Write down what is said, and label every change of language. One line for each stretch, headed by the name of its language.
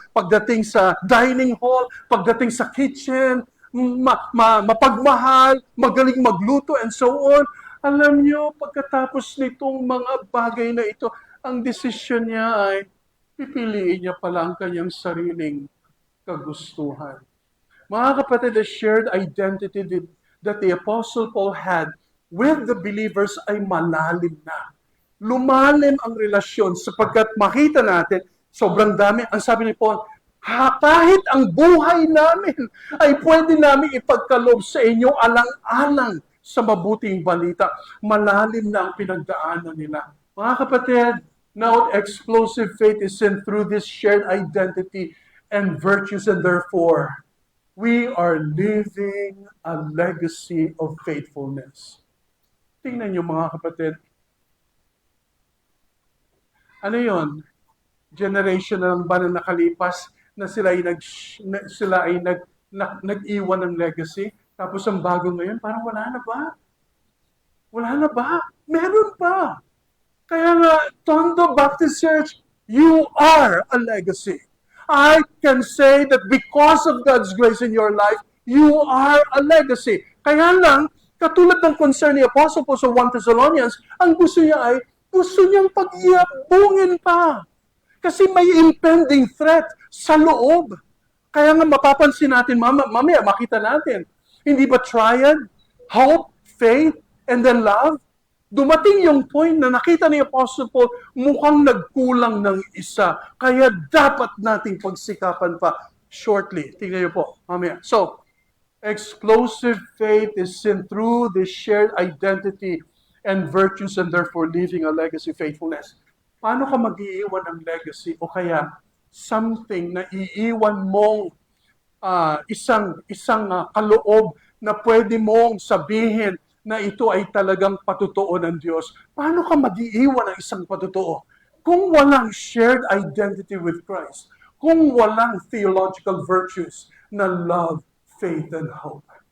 Filipino: Pagdating sa dining hall, pagdating sa kitchen, mapagmahal, magaling magluto,
English: and so on.
Filipino: Alam niyo, pagkatapos nitong mga bagay na ito, ang desisyon niya ay pipiliin niya pala ang kanyang sariling kagustuhan. Mga kapatid,
English: the shared identity that the Apostle Paul had with the believers
Filipino: ay malalim na. Lumalim ang relasyon sapagkat makita natin, sobrang dami. Ang sabi ni Paul, kahit ang buhay namin ay pwede namin ipagkaloob sa inyo alang-alang sa mabuting balita. Malalim na ang pinagdaanan nila. Mga kapatid,
English: now explosive faith is seen through this shared identity and virtues, and therefore, we are living a legacy of faithfulness.
Filipino: Tingnan niyo mga kapatid, ano yon? Generation na lang ba na nakalipas na sila ay nag-iwan ng legacy? Tapos ang bago ngayon, parang wala na ba? Wala na ba? Meron pa. Kaya nga,
English: Tondo Baptist Church, you are a legacy. I can say that because of God's grace in your life, you are a legacy.
Filipino: Kaya lang, katulad ng concern ni Apostle Paul sa 1 Thessalonians, ang gusto niya ay, gusto niyang pag-iabungin pa. Kasi may impending threat sa loob. Kaya nga mapapansin natin, mamaya makita natin, hindi ba triad, hope, faith, and then love? Dumating yung point na nakita ni Apostle Paul, mukhang nagkulang ng isa. Kaya dapat nating pagsikapan pa shortly. Tingnan niyo po, mamaya.
English: So, explosive faith is seen through the shared identity and virtues and therefore leaving a legacy faithfulness.
Filipino: Paano ka mag-iiwan ng legacy o kaya something na iiwan mong isang kaloob na pwede mong sabihin na ito ay talagang patutuo ng Diyos. Paano ka mag-iiwan ng isang patutuo? Kung walang
English: shared identity with Christ,
Filipino: kung walang theological virtues na love, faith, and hope.